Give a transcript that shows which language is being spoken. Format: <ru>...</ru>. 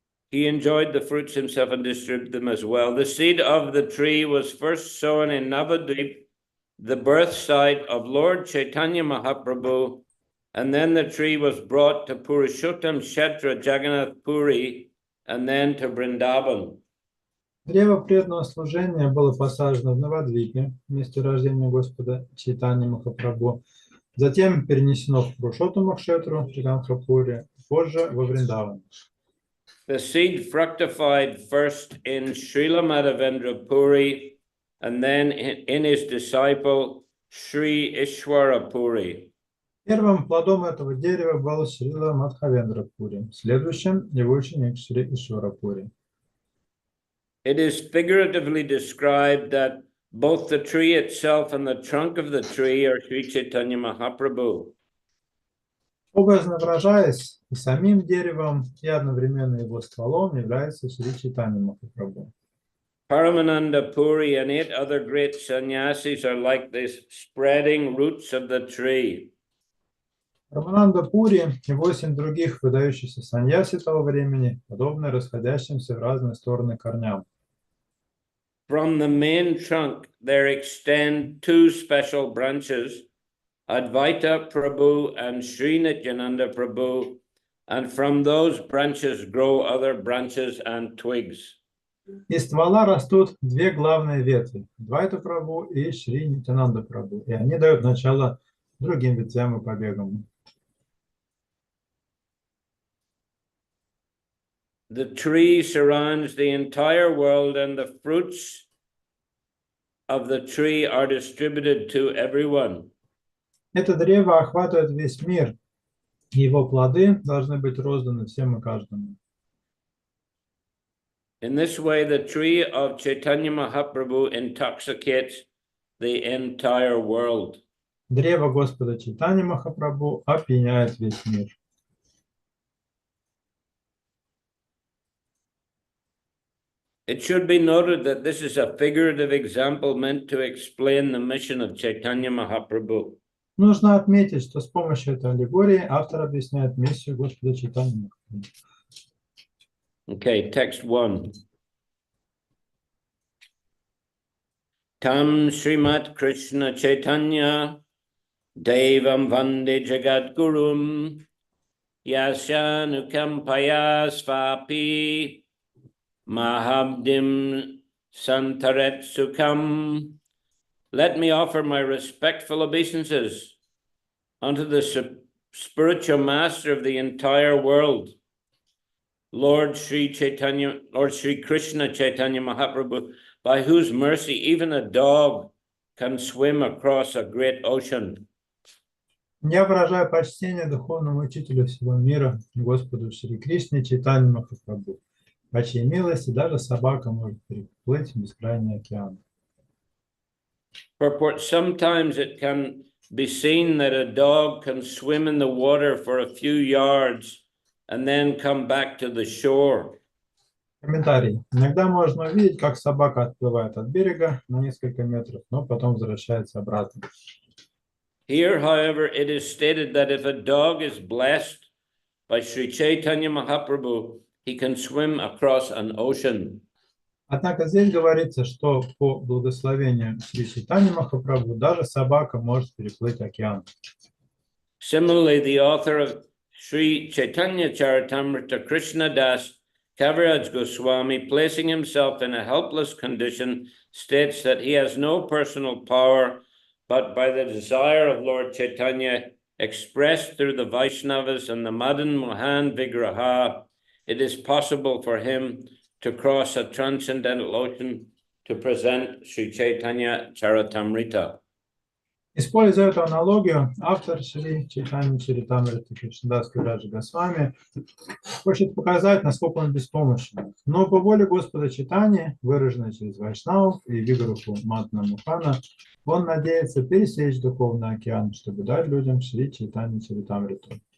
<en>He enjoyed the fruits himself and distributed them as well. The seed of the tree was first sown in Navadvip, the birth site of Lord Chaitanya Mahaprabhu, and then the tree was brought to Purushottam Kshetra Jagannath Puri, and then to Vrindavan.</en> <ru>Древо преданного служения было посажено в Навадвипе, месте рождения Господа Чайтаньи Махапрабху, затем перенесено в Пурушоттама Кшетру Джаганнатхапури, позже во Вриндаван.</ru> <en>The seed fructified first in Srila Madhavendra Puri, and then in his disciple Sri Ishwara Puri.</en> <ru>Первым плодом этого дерева был Шрила Мадхавендра Пури, следующим его ученик Шри Ишвара Пури.</ru> <en>It is figuratively described that both the tree itself and the trunk of the tree are Sri Chaitanya Mahaprabhu.</en> <ru>Образно выражаясь, и самим деревом, и одновременно его стволом является Шри Чайтанья Махапрабху.</ru> <en>Paramananda Puri and 8 other great sannyasis are like this spreading roots of the tree.</en> <ru>Рамананда Пури и 8 других выдающихся саньяси того времени подобны расходящимся в разные стороны корням.</ru> <en>From the main trunk, there extend 2 special branches, Advaita Prabhu and Sri Nityananda Prabhu, and from those branches grow other branches and twigs.</en> <ru>Из ствола растут 2 главные ветви – Адвайта Прабху и Шри Нитянанда Прабху, и они дают начало другим ветвям и побегам.</ru> <en>The tree surrounds the entire world, and the fruits of the tree are distributed to everyone.</en> <ru>Это древо охватывает весь мир, и его плоды должны быть розданы всем и каждому.</ru> <en>In this way, the tree of Chaitanya Mahaprabhu intoxicates the entire world.</en> <ru>Древо Господа Чайтаньи Махапрабху опьяняет весь мир.</ru> <en>It should be noted that this is a figurative example meant to explain the mission of Chaitanya Mahaprabhu.</en> <ru>Нужно отметить, что с помощью этой аллегории автор объясняет миссию Господа Чайтаньи Махапрабху.</ru> <en>Okay, text 1.</en> <sa>Tam Srimat Krishna Chaitanya Devam Vande Jagat Gurum Yasyanukampaya Svapi Mahabdim Santaret Sukham</sa> <en>let me offer my respectful obeisances unto the spiritual master of the entire world, Lord Shri Krishna Chaitanya Mahaprabhu, by whose mercy even a dog can swim across a great ocean.</en> <ru>Я выражаю почтение духовному учителю всего мира, Господу Шри Кришне Чайтанье Махапрабху, по чьей милости даже собака может переплыть бескрайний океан.</ru> <en>Purport, sometimes it can be seen that a dog can swim in the water for a few yards and then come back to the shore.</en> <ru>Комментарий. Иногда можно увидеть, как собака отплывает от берега на несколько метров, но потом возвращается обратно.</ru> <en>Here, however, it is stated that if a dog is blessed by Shri Chaitanya Mahaprabhu, he can swim across an ocean.</en> <ru>Однако здесь говорится, что по благословению Шри Чайтаньи Махапрабху даже собака может переплыть океан.</ru> <en>Similarly, the author of Shri Chайтанья Charitamriта, Krishna Das Kaviraj Goswami, placing himself in a helpless condition, states that he has no personal power, but by the desire of Lord Chaitanya, expressed through the Vaishnavas and the Madan Mohan Vigraha, it is possible for him to cross a transcendental ocean to present Shri Chaitanya Charitamrita.</en> <ru>Используя эту аналогию, автор Шри Чайтанья Чаритамрита Кришнадас Кавираджа Госвами хочет показать, насколько он беспомощен. Но по воле Господа Чайтаньи, выраженной через Вайшнавов и Виграху Матна Мухана, он надеется пересечь духовный океан, чтобы дать людям Шри Чайтанья Чаритамриту.</ru>